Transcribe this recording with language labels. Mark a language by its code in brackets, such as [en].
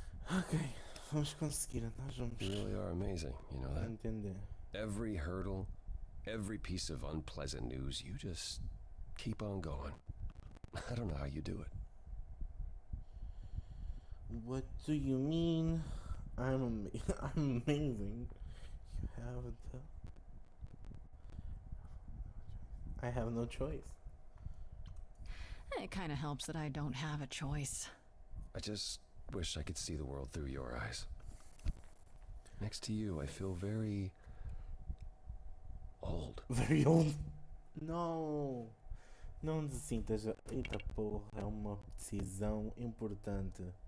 [pt] Ok, vamos conseguir, nós vamos [en] You really are amazing, you know that? [pt] entender. [en] Every hurdle, every piece of unpleasant news, you just keep on going. I don't know how you do it. What do you mean? I'm amazing. You have the... I have no choice. It kind of helps that I don't have a choice. I just wish I could see the world through your eyes. Next to you, I feel very old. Very old. No. [pt] Não te sintas. Eita porra, é uma decisão importante.